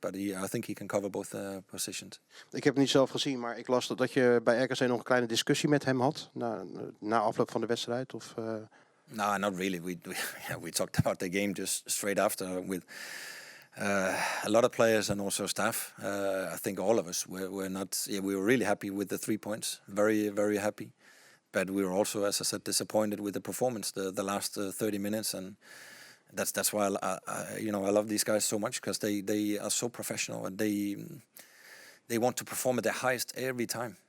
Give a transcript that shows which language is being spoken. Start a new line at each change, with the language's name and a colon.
English: But I think he can cover both positions.
Dutch: Ik heb het niet zelf gezien, maar ik las dat je bij RKC nog een kleine discussie met hem had na afloop van de wedstrijd. Of?
English: No, not really. We talked about the game just straight after with a lot of players and also staff. I think all of us we were really happy with the 3 points. Very, very happy. But we were also, as I said, disappointed with the performance the last 30 minutes, and that's why I love these guys so much, because they are so professional, and they want to perform at their highest every time.